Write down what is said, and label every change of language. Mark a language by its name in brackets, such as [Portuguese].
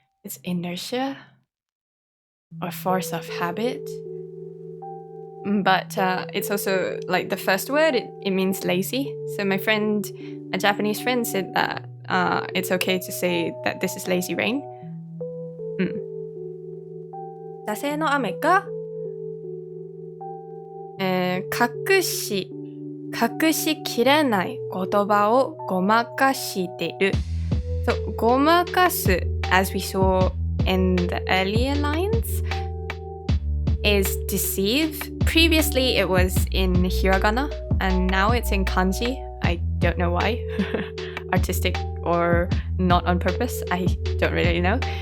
[English] It's inertia or force of habit. But it's also like the first word, it means lazy. So my friend, a Japanese friend, said that it's okay to say that this is lazy rain. [Japanese] 惰性の雨が隠しきれない言葉をごまかしてる。 [English] So, ごまかす, as we saw in the earlier lines, is deceive. Previously, it was in hiragana, and now it's in kanji. I don't know why. Artistic or not on purpose, I don't really know.